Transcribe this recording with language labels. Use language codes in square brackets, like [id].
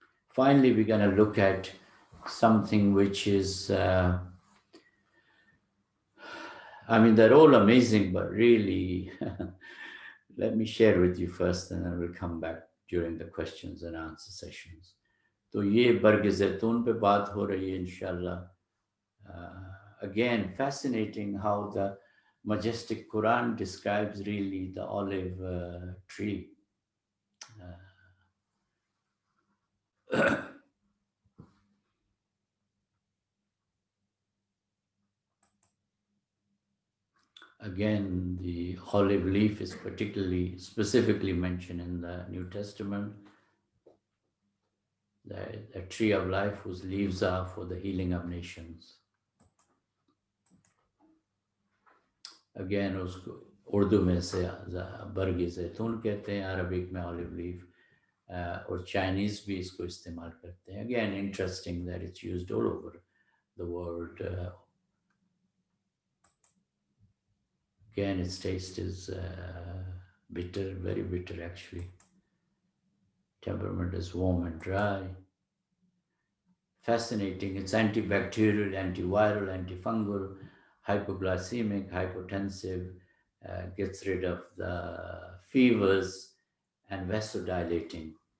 [en] Finally, we're going to look at something which is, I mean, they're all amazing, but really, let me share with you first, and then we'll come back during the questions and answer sessions. [hi] तो ये बर्ग ज़ैतून पे बात हो रही है इंशाल्लाह. [en] Again, fascinating how the majestic Quran describes really the olive tree. Again, the olive leaf is specifically mentioned in the New Testament. The tree of life whose leaves are for the healing of nations. [hi] Again, उसको उर्दू में से बर्ग ज़ैतून कहते हैं, Arabic में olive leaf, और Chinese भी इसको इस्तेमाल करते हैं. [en] Again, interesting that it's used all over the world. Again, its taste is bitter, very bitter actually. Temperament is warm and dry. Fascinating, it's antibacterial, antiviral, antifungal, hypoglycemic, hypotensive, gets rid of the fevers, and vasodilating.